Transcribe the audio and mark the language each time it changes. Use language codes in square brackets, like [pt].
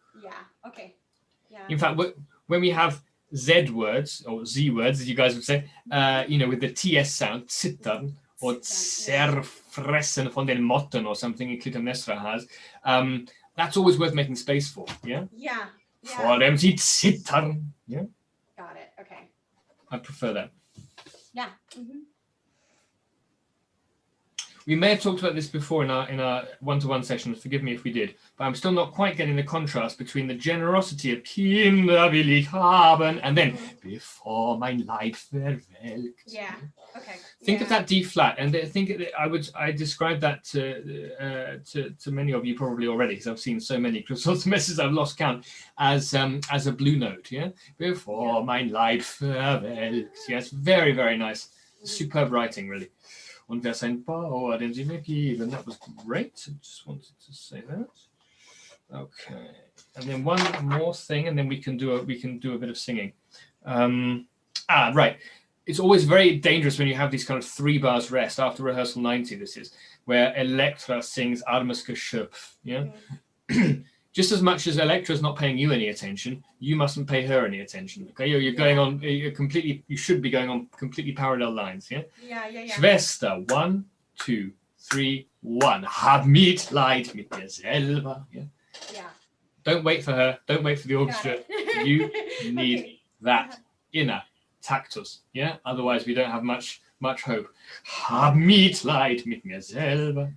[en] Yeah, okay. Yeah. In fact, when we have Z words, or Z words, as you guys would say, with the TS sound, zittern, or [de] zerfressen von den Motten, [en] or something Clytemnestra has, that's always worth making space for, yeah? Yeah. [de] Vor dem sie zittern, yeah? [en] Got it, okay. I prefer that. Yeah. We may have talked about this before in our one-to-one sessions, forgive me if we did, but I'm still not quite getting the contrast between the generosity of [de] Kinder will ich haben [en] and then [de] bevor mein Leib verwelkt. [en] Yeah, okay. Think of that D flat, and I described that to many of you probably already, because I've seen so many messes I've lost count, as a blue note, yeah? [de] Bevor mein Leib verwelkt. [en] Yes, very, very nice. Superb writing, really. [de] Und wer sein Bauer, den sie mir geben. [en] That was great. I just wanted to say that. Okay. And then one more thing, and then we can do a bit of singing. Right. It's always very dangerous when you have these kind of 3 bars rest after rehearsal 90. This is where Elektra sings [de] Armes Geschöpf. [en] Yeah. just as much as Elektra's not paying you any attention, you mustn't pay her any attention. Okay, you're going on. You're completely. You should be going on completely parallel lines. Yeah. Yeah. Schwester, 1, 2, 3, 1. [de] Hab Mitleid mit dir selber. [en] Yeah. Don't wait for her. Don't wait for the orchestra. You need that inner tactus. Yeah. Otherwise, we don't have much hope. [de] Hab Mitleid mit mir selber.